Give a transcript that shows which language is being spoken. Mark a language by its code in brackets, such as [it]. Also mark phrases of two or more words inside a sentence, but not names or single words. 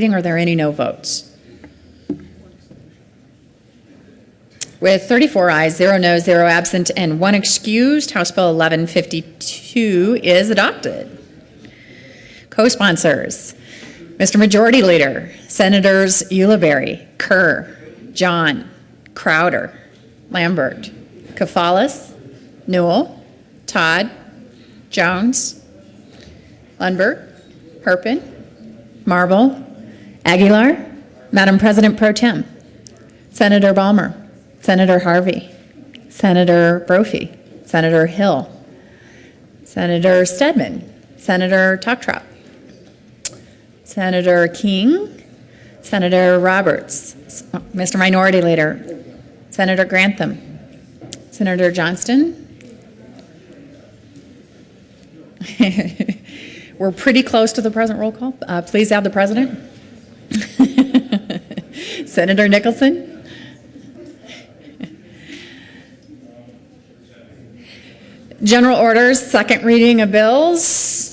[en] Are there any no votes? With 34 ayes, 0 noes, 0 absent, and 1 excused, House Bill 1152 is adopted. Co-sponsors: Mr. Majority Leader, Senators Ulibarri, Kerr, John, Crowder, Lambert, Kafalis, Newell, Todd, Jones, Lundberg, Herpin, Marble, Aguilar, Madam President Pro Tem, Senator Balmer, Senator Harvey, Senator Brophy, Senator Hill, Senator Stedman, Senator Toktrop, Senator King, Senator Roberts, Mr. Minority Leader, Senator Grantham, Senator Johnston. We're pretty close to the present roll call. Please add the president. Senator Nicholson. General orders, second reading of bills.